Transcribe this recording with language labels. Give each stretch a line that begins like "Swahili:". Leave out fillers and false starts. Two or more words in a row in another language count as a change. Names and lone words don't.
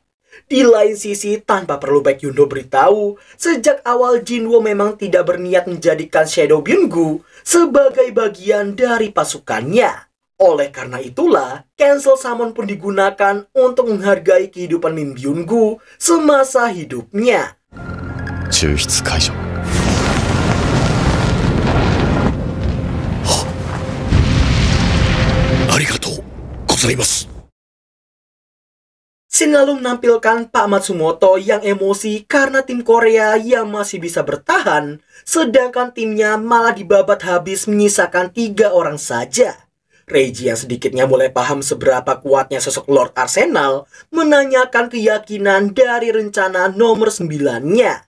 Indonesian: Di lain sisi, tanpa perlu Baek Yun-ho beritahu, sejak awal Jinwo memang tidak berniat menjadikan Shadow Byung-gu sebagai bagian dari pasukannya. Oleh karena itulah,
English: cancel summon
Indonesian: pun digunakan untuk menghargai kehidupan Min Byung-gu semasa hidupnya.
Japanese: 抽出解除。ありがとうございます。
Indonesian: Scene lalu menampilkan Pak Matsumoto yang emosi karena tim Korea yang masih bisa bertahan, sedangkan timnya malah dibabat habis menyisakan 3 orang saja. Reiji yang sedikitnya mulai paham seberapa kuatnya sosok Lord Arsenal menanyakan keyakinan dari rencana nomor 9-nya.